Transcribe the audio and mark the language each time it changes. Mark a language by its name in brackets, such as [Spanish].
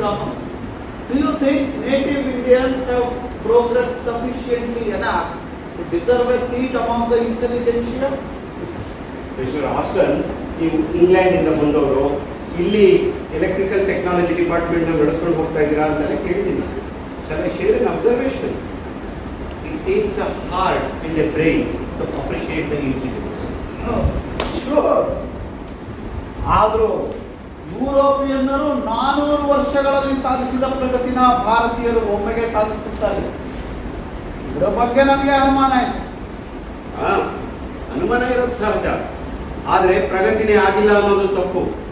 [English] Raman, do you think native Indians have progressed sufficiently enough to deserve a seat among the intelligentsia? [Kannada] Mister Aston, ನೀವು ಇಂಗ್ಲೆಂಡಿಂದ ಬಂದವರು, ಇಲ್ಲಿ electrical technology ಡಿಪಾರ್ಟ್ಮೆಂಟ್ನ ನಡೆಸ್ಕೊಂಡು ಹೋಗ್ತಾ ಇದ್ದೀರಾ ಅಂತೆಲ್ಲ ಕೇಳಿದ್ದೀನಿ. [English] Shall I share an observation? It takes a heart and a brain to appreciate the intelligence. Sure. [Kannada] ಆದರೂ ಯುರೋಪಿಯನ್ನರು 400 ವರ್ಷಗಳಲ್ಲಿ ಸಾಧಿಸಿದ ಪ್ರಗತಿನ ಭಾರತೀಯರು ಒಮ್ಮೆಗೆ ಸಾಧಿಸುತ್ತಾರೆ. ಇದರ ಬಗ್ಗೆ ನನಗೆ ಅನುಮಾನ ಇದೆ. ಅನುಮಾನ ಇರೋದು ಸಹಜ, ಆದರೆ ಪ್ರಗತಿನೇ ಆಗಿಲ್ಲ ಅನ್ನೋದು ತಪ್ಪು.